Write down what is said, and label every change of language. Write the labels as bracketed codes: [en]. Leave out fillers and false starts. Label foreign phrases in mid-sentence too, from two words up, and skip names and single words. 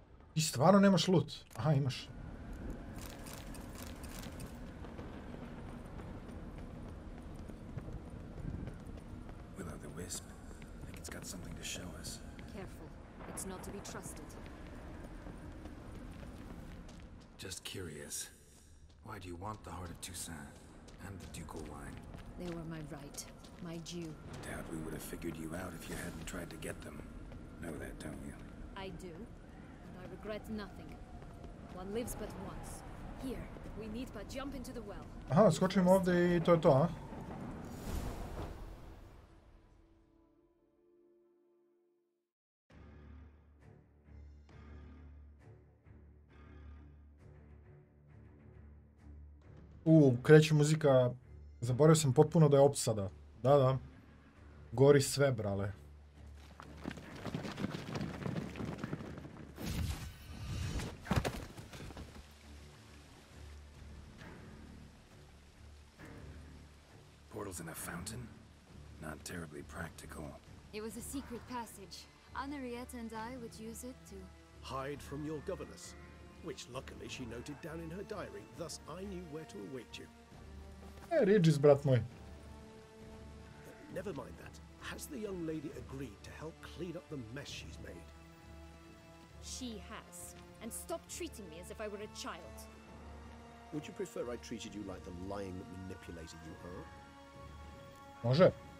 [sr] Ti stvarno nemaš loot? Aha, imaš. [en] Will-o'-the-wisp. I think it's got something to show us. Careful. It's not to be trusted. Just curious. Why do you want the heart of Toussaint and the ducal wine? They were my right. My due. Doubt we would have figured you out if you hadn't tried to get them. Know that, don't you? I do. And I regret nothing. One lives but once. Here, we need but jump into the well. [sr] Aha, skočimo ovdje i to je to, a? Kreće muzika. Zaboravio sam potpuno da je opsada. Da. Gori sve, brale. [en] Portals in a fountain? Not terribly practical. It was a secret passage. Henriette and I would use it to... Hide from your governess, which luckily she noted down in her diary, thus I knew where to await you. Regis, [sr] brat moj. [en] Never mind that. Has the young lady agreed to help clean up the mess she's made? She has. And stop treating me as if I were a child. Would you prefer I treated you like the lying manipulator you are? [sr] Može.